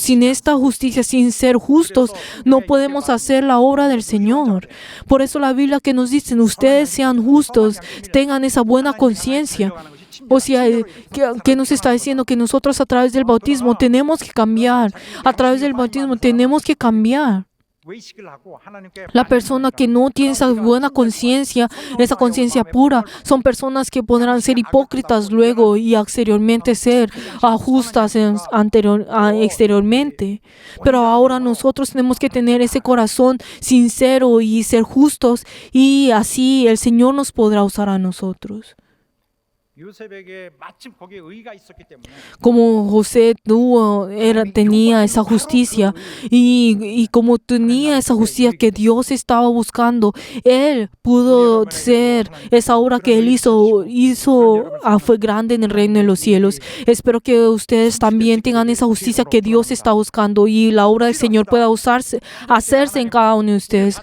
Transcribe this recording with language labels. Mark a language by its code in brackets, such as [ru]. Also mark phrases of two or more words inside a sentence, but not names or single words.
[es] Sin esta justicia, sin ser justos, no podemos hacer la obra del Señor. Por eso la Biblia que nos dice, ustedes sean justos, tengan esa buena conciencia. O sea, ¿qué nos está diciendo? Que nosotros a través del bautismo tenemos que cambiar. A través del bautismo tenemos que cambiar. [ko] 외식을 하고 하나님께 [es] La persona que no tiene esa buena conciencia, esa conciencia pura, son personas que podrán ser hipócritas luego y exteriormente ser justas exteriormente. Pero ahora nosotros tenemos que tener ese corazón sincero y ser justos, y así el Señor nos podrá usar a nosotros. [ko] 요셉에게 마침 거기에 의가 있었기 때문에 [es] Como José tenía esa justicia, y como tenía esa justicia que Dios estaba buscando, él pudo ser esa obra que él hizo fue grande en el reino de los cielos. Espero que ustedes también tengan esa justicia que Dios está buscando, y la obra del Señor pueda hacerse en cada uno de ustedes.